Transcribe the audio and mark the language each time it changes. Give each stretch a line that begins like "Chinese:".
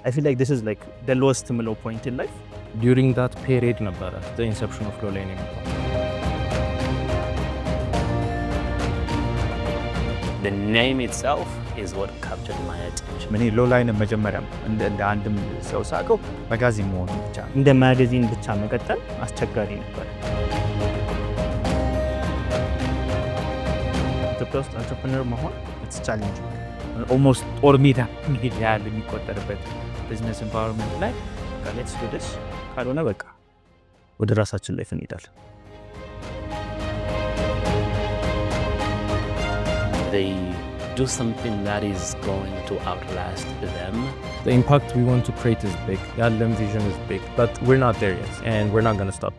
English: I feel like this is like the lowest low point in life. During that period
Amharic: ነበረ
English: the inception of low line
Amharic: የመጣው።
English: The name itself is what captured my attention.
Amharic: ምን ሎው ላይን መጀመሪያ እንደ አንድም ሰው ሳቀው መጋዚን መሆኑ ብቻ እንደ ማጋዚን ብቻ መቀጠል አስቸጋሪ ነበር። ኢትዮጵያ ውስጥ አንትረፕረነር መሆን
English: it's challenging.
Amharic: almost ጦር ሜዳ ያለ የሚቆጠርበት ቢዝነስ ኢንቫይሮንመንት ላይ
English: let's do this
Amharic: ካልሆነ በቃ ወደ ራሳችን ላይ እንሄዳለን።
English: They do something that is going to outlast them. The impact we want to create is big.
Amharic: ያለን
English: vision is big, but we're not there yet, and we're not going to stop.